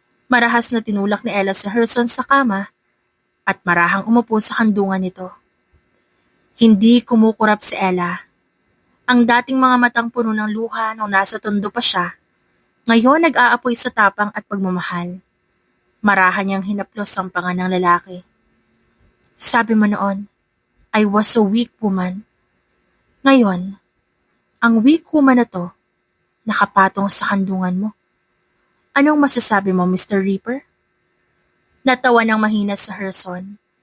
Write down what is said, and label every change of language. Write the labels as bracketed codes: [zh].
[tl] Marahas na tinulak ni Ella si Herson sa kama at marahang umupo sa kandungan nito. Hindi kumukurap si Ella. Ang dating mga matang puno ng luha nung nasa tondo pa siya, ngayon nag-aapoy sa tapang at pagmamahal. Marahan niyang hinaplos ang panga ng lalaki. Sabi mo noon, [en] I was a weak woman. [tl] Ngayon, ang weak woman na to, nakapatong sa kandungan mo. Anong masasabi mo, Mr. Reaper? Natawa ng mahina sa Herson.